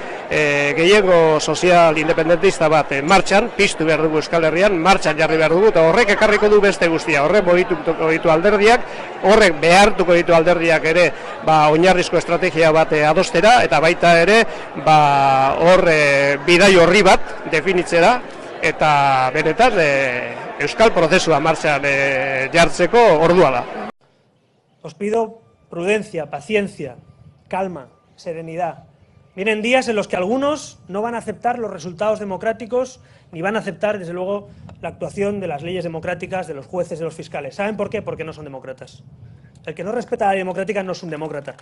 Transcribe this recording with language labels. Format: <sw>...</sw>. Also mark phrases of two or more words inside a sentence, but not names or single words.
<eu>gehiengo sozial independentista bat martxan, piztu behar dugu Euskal Herrian, martxan jarri behar dugu, eta horrek ekarriko du beste guztia, horrek mogituko ditu alderdiak, horrek behartuko ditu alderdiak ere oinarrizko estrategia bat adostera, eta baita ere hor bidai horri bat definitzera, eta benetan Euskal prozesua martxan jartzeko ordua da.</eu> <es>Os pido prudencia, paciencia, calma, serenidad. Vienen días en los que algunos no van a aceptar los resultados democráticos ni van a aceptar, desde luego, la actuación de las leyes democráticas, de los jueces, de los fiscales. ¿Saben por qué? Porque no son demócratas. El que no respeta la ley democrática no es un demócrata.</es>